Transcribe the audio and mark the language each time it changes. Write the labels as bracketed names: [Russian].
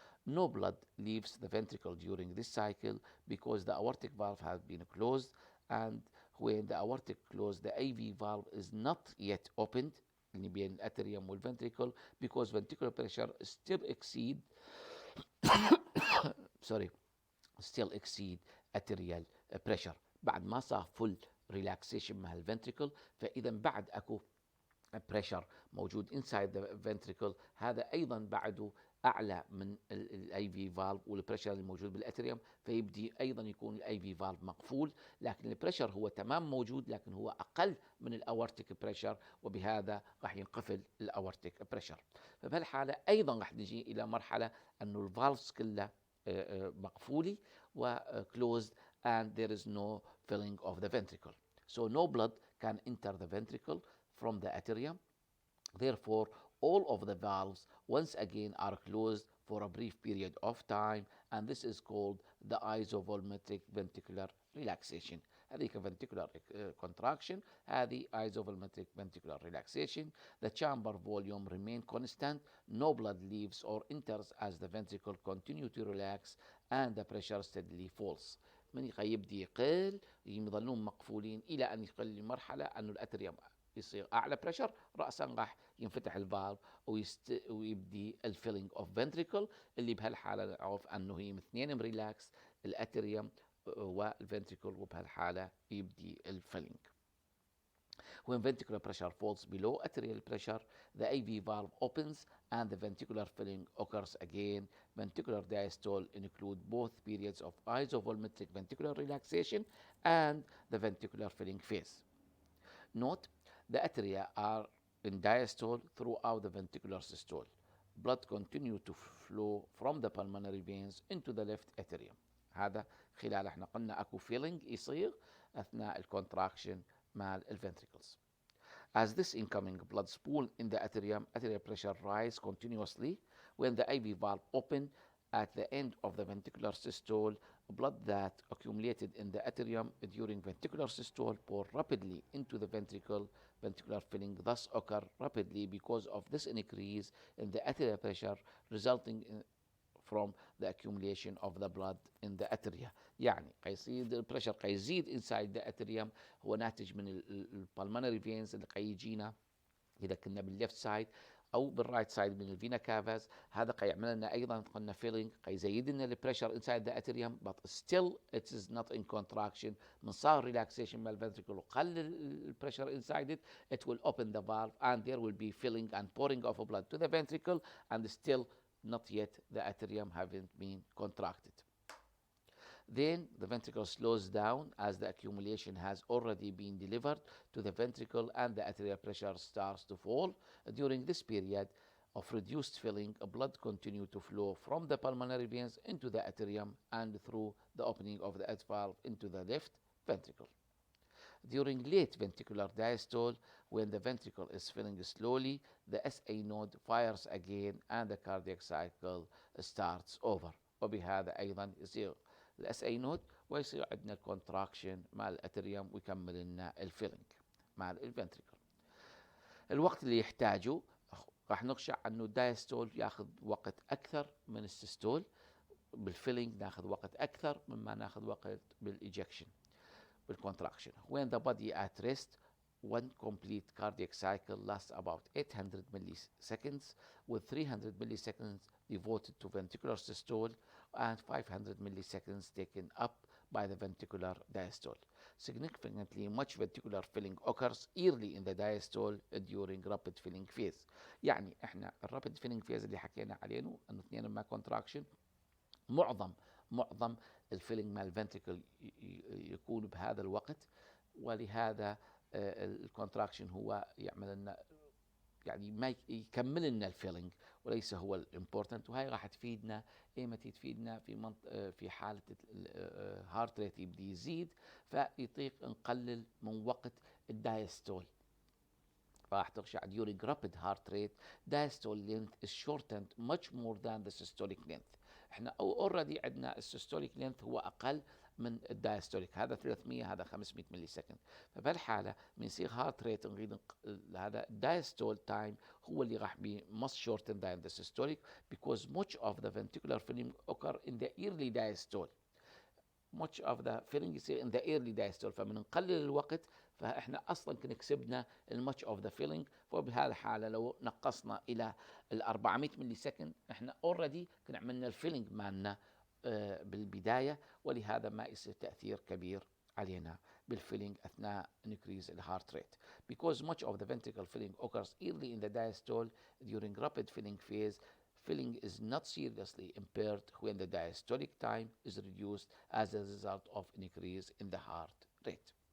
[English] No blood leaves the ventricle during this cycle because the aortic valve has been closed, and when the aortic closed, the AV valve is not yet opened [Arabic] اللي بين الاتريوم والventricle [English] because ventricular pressure still exceed arterial pressure. [Arabic] بعد ما صار [English] full relaxation [Arabic] مع الventricle، فإذا بعد أكو pressure موجود [English] inside the ventricle، [Arabic] هذا أيضا بعده أعلى من الاي في فالف والبريشر الموجود بالاتريوم، فيبدي أيضا يكون الاي في فالف مقفول، لكن البريشر هو تمام موجود لكن هو أقل من الاورتيك بريشر، وبهذا راح ينقفل الاورتيك بريشر. فبهالحالة أيضا راح نجي إلى مرحلة أنه الفالفز كلها مقفولة و [English] closed and there is no filling of the ventricle. So no blood can enter the ventricle from the atrium. Therefore, all of the valves once again are closed for a brief period of time, and this is called the isovolumetric ventricular relaxation. هذه ventricular contraction، هذه isovolumetric ventricular relaxation. The chamber volume remain constant, no blood leaves or enters as the ventricle continue to relax and the pressure steadily falls. [Arabic] من يبدي يقل يظلون مقفولين إلى أن يقل لمرحلة أنه الأتريوم يصير أعلى بريشر، رأسا راح ينفتح الفالف ويبدي الفيلينج اوف فنتريكل، اللي بهالحالة نعرف أنه هي اثنين مريلاكس الأتريوم والفنتريكل، وبهالحالة يبدي الفيلينج. [English] When ventricular pressure falls below arterial pressure, the AV valve opens and the ventricular filling occurs again. Ventricular diastole include both periods of isovolumetric ventricular relaxation and the ventricular filling phase. Note, the atria are in diastole throughout the ventricular systole. Blood continue to flow from the pulmonary veins into the left atrium. [Arabic] هذا خلال احنا قلنا اكو feeling يصير اثناء الكونتراكشن مال الventricles. [English] As this incoming blood spool in the atrium, arterial pressure rise continuously. When the AV valve open at the end of the ventricular systole, blood that accumulated in the atrium during ventricular systole pour rapidly into the ventricular filling thus occur rapidly because of this increase in the arterial pressure resulting from the accumulation of the blood in the atria. [Arabic] يعني قيصير البريشر قيزيد [English] inside the atrium، [Arabic] هو ناتج من البلمونري فينز اللي قيجينا إذا كنا بالليفت سايد او بالرايت سايد من الفينا كافاز. هذا يعمل لنا ايضا قلنا فيلينج، يزيد لنا البريشر انسايد ذا اتريوم [English] but still it is not in contraction. [Arabic] من صار ريلاكسيشن مال ventricle وقلل البريشر انسايد [English] it will open the valve and there will be filling and pouring of blood to the ventricle and still not yet the atrium haven't been contracted. Then the ventricle slows down as the accumulation has already been delivered to the ventricle and the atrial pressure starts to fall. During this period of reduced filling, blood continues to flow from the pulmonary veins into the atrium and through the opening of the atrial valve into the left ventricle. During late ventricular diastole, when the ventricle is filling slowly, the SA node fires again and the cardiac cycle starts over. [Arabic] وبهذا أيضا يصير الاس اي نود ويصير عندنا الكونتراكشن مع الاتريوم ويكمل لنا الفيلنج مع الفنتريكل. الوقت اللي يحتاجه راح نخشى انه الدايستول ياخذ وقت اكثر من السيستول، بالفيلنج ناخذ وقت اكثر مما ناخذ وقت بالايجكشن بالكونتراكشن. [English] When the body at rest, one complete cardiac cycle lasts about 800 milliseconds with 300 milliseconds devoted to ventricular systole and 500 milliseconds taken up by the ventricular diastole. Significantly, much ventricular filling occurs early in the diastole during rapid filling phase. [Arabic] يعني احنا الرابid filling phase اللي حكينا عليه انه اثنين ما contraction، معظم الفيلينج مال الفنتريكل يكون بهذا الوقت، ولهذا الكونتراكشن هو يعمل لنا يعني ما يكمل لنا الفيلينج وليس هو الامبورتنت. وهي راح تفيدنا ايمتى تفيدنا في حاله الهارت ريت يبدي يزيد فيطيق نقلل من وقت الدايستول. راح ترجع [English] during rapid heart rate diastole length is shortened much more than the systolic length. [Arabic] احنا اوريدي عندنا السيستوليك لينث هو اقل من الدايستوليك، هذا 300 هذا 500 ملي سكند. فبالحاله من يصير هارت ريت نريد هذا الدايستول تايم هو اللي راح بي [English] must shorten than the systolic because much of the ventricular filling occur in the early diastole. much of the filling [Arabic] يصير [English] in the early diastole، [Arabic] فمن نقلل الوقت فاحنا اصلا كنا كسبنا [English] الماتش of the feeling. [Arabic] فبهذه الحاله لو نقصنا الى ال 400 ملي سكند احنا اوريدي كنا عملنا الفيلينج مالنا بالبدايه، ولهذا ما يصير تاثير كبير علينا بالفيلينج اثناء increase الهارت ريت. [English] Because much of the ventricle filling occurs early in the diastole during rapid filling phase, filling is not seriously impaired when the diastolic time is reduced as a result of an increase in the heart rate.